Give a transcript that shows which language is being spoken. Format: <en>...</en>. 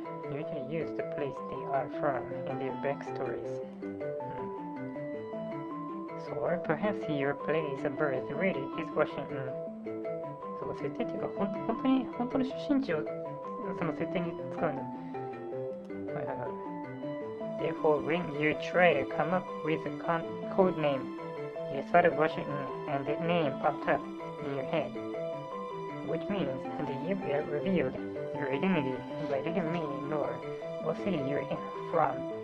<en>Usually use the place they are from in their backstories. Or perhaps your place of birth really is Washington. So</en> <ja>設定っていうか、本当の出身地をその設定に使うんだ。はいはいはい。</ja> <en>Therefore, when you try to come up with a code name, you start Washington and the name popped up in your head, which means that you revealed your identity by letting me know what city you're from.</en>